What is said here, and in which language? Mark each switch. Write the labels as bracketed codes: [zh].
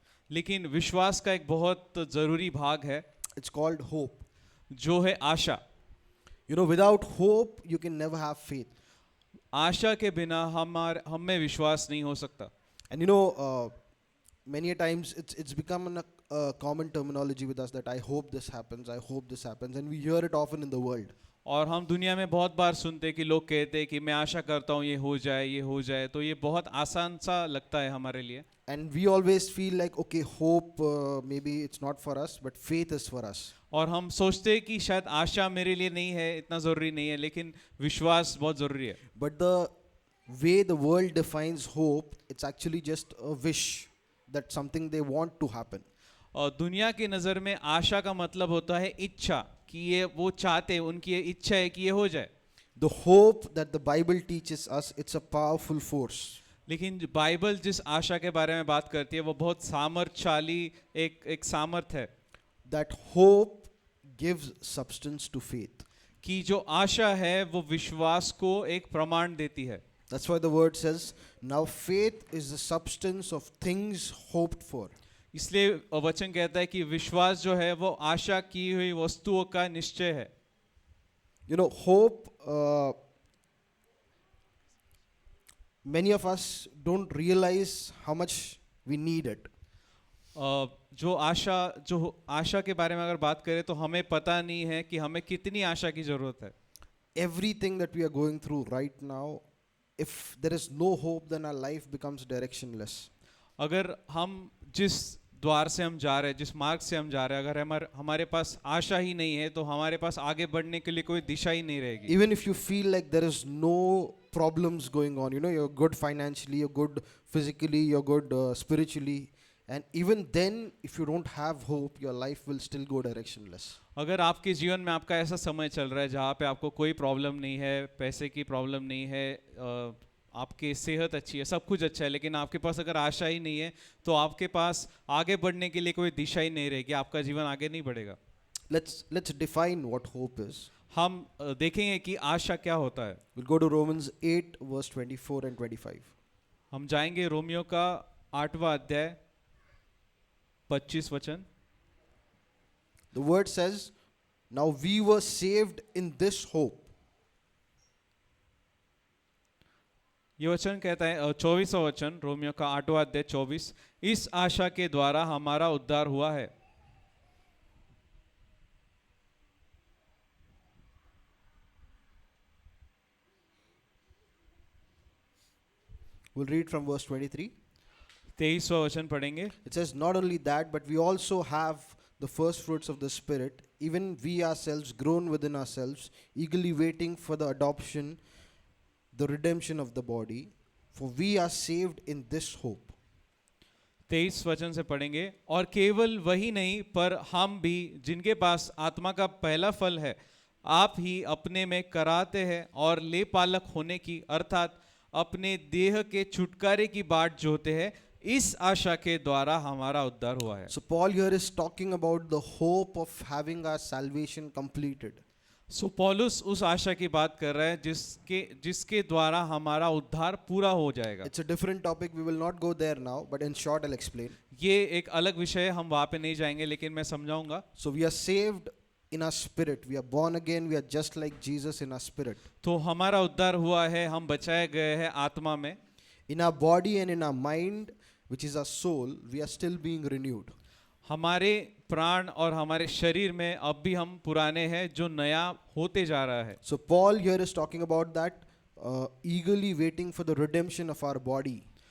[hi] लेकिन विश्वास का एक बहुत जरूरी भाग है [en] It's called hope. [hi] जो है आशा. [en] You know, without hope, you can never have faith. [hi] आशा के बिना हम में विश्वास नहीं हो सकता. [en] And you know, many a times it's become a common terminology with us that I hope this happens, I hope this happens, and we hear it often in the world. [hi] और हम दुनिया में बहुत बार सुनते हैं कि लोग कहते हैं कि मैं आशा करता हूँ ये हो जाए, तो ये बहुत आसान सा लगता है हमारे लिए. [en] And we always feel like, okay, hope, maybe it's not for us, but faith is for us. [hi] और हम सोचते हैं कि शायद आशा मेरे लिए नहीं है, इतना ज़रूरी नहीं है, लेकिन विश्वास बहुत ज़रूरी है. [en] But the way the world defines hope, it's actually just a wish that something they want to happen. [hi] और दुनिया की नज़र में आशा का मतलब होता है इच्छा, कि ये वो चाहते हैं, उनकी ये इच्छा है कि ये हो जाए. [en] The hope that the Bible teaches us, it's a powerful force. [hi] लेकिन बाइबल जिस आशा के बारे में बात करती है वो बहुत सामर्थ्यशाली एक सामर्थ है. [en] That hope gives substance to faith. [hi] कि जो आशा है वो विश्वास को एक प्रमाण देती है. [en] That's why the word says, now faith is the substance of things hoped for. [hi] इसलिए वचन कहता है कि विश्वास जो है वो आशा की हुई वस्तुओं का निश्चय है. [en] You know, hope, many of us don't realize how much we need it. [hi] जो आशा के बारे में अगर बात करें तो हमें पता नहीं है कि हमें कितनी आशा की जरूरत है. [en] Everything that we are going through right now, if there is no hope, then our life becomes directionless. [hi] अगर हम जिस द्वार से हम जा रहे हैं, जिस मार्ग से हम जा रहे हैं, अगर हमारे पास आशा ही नहीं है तो हमारे पास आगे बढ़ने के लिए कोई दिशा ही नहीं रहेगी. [en] Even if you feel like there is no problems going on, you know, you're good financially, you're good physically, you're good spiritually, and even then, if you don't have hope, your life will still go directionless. [hi] अगर आपके जीवन में आपका ऐसा समय चल रहा है जहाँ पे आपको कोई प्रॉब्लम नहीं है, पैसे की प्रॉब्लम नहीं है, आपकी सेहत अच्छी है, सब कुछ अच्छा है, लेकिन आपके पास अगर आशा ही नहीं है तो आपके पास आगे बढ़ने के लिए कोई दिशा ही नहीं रहेगी, आपका जीवन आगे नहीं बढ़ेगा. [en] Let's define what hope is. [hi] हम देखेंगे कि आशा क्या होता है. [en] We'll go to Romans 8 verse 24 and 25. [hi] हम जाएंगे रोमियो का 8वां अध्याय 25 वचन. [en] The word says, now we were saved in this hope. [hi] ये वचन कहता है 24वां वचन, रोमियो का 8वां अध्याय 24, इस आशा के द्वारा हमारा उद्धार हुआ है. [en] We'll read from verse 23. [hi] 23वां वचन पढ़ेंगे. [en] It says, not only that, but we also have the first fruits of the Spirit, even we ourselves groan within ourselves, eagerly waiting for the adoption, the redemption of the body, for we are saved in this hope. [hi] 23 वचन से पढ़ेंगे. और केवल वही नहीं पर हम भी जिनके पास आत्मा का पहला फल है आप ही अपने में कराते हैं और ले पालक होने की अर्थात अपने देह के छुटकारे की बाट जोते हैं, इस आशा के द्वारा हमारा उद्धार हुआ है. [en] So Paul here is talking about the hope of having our salvation completed. [hi] सो पौलुस उस आशा की बात कर रहा है जिसके द्वारा हमारा उद्धार पूरा हो जाएगा. [en] It's a different topic, we will not go there now, but in short I'll explain. [hi] ये एक अलग विषय है, हम वहाँ पे नहीं जाएंगे, लेकिन मैं समझाऊंगा. [en] So we are saved in our spirit, we are born again, we are just like Jesus in our spirit. [hi] तो हमारा उद्धार हुआ है, हम बचाए गए हैं आत्मा में. [en] In our body and in our mind, which is our soul, we are still being renewed. [hi] हमारे प्राण और हमारे शरीर में अब भी हम पुराने हैं, जो नया होते जा रहा है. [en] So Paul here is talking about that, eagerly waiting for the redemption of our body.